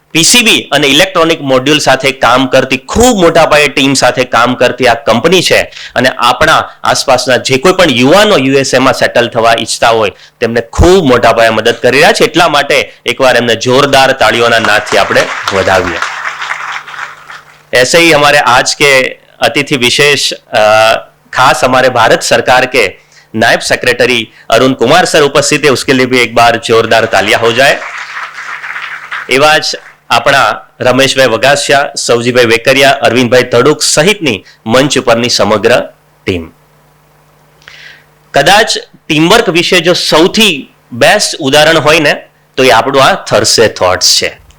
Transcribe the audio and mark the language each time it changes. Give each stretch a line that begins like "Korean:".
Gujarati: PCB અને electronic module સાથે કામ કરતી, ખૂબ મોટા પાયે ટીમ સાથે કામ કરતી આ કંપની છે. અને આપણા આસપાસના જે કોઈ પણ યુવાનો યુએસએમાં સેટલ થવા ઈચ્છતા હોય તેમને ખૂબ મોટા પાયે મદદ કરી રહ્યા છે. એટલા માટે એકવાર એમને જોરદાર તાળીઓના નાદથી આપણે વધાવીએ.
Hindi: ऐसे ही हमारे आज के अतिथि विशेष खास हमारे भारत सरकार के नायब सेक्रेटरी अरुण कुमार सर उपस्थित है, उसके लिए भी एक बार जोरदार तालियां हो जाए.
Gujarati: एवा ज આપણા રમેશભાઈ વગાસિયા, સૌજીભાઈ વેકરિયા, અરવિંદભાઈ તડુક સહિતની મંચ ઉપરની સમગ્ર ટીમ. કદાચ ટીમવર્ક વિશે જો સૌથી બેસ્ટ ઉદાહરણ હોય ને તો એ આપણું આ થર્સડે થોટ્સ છે.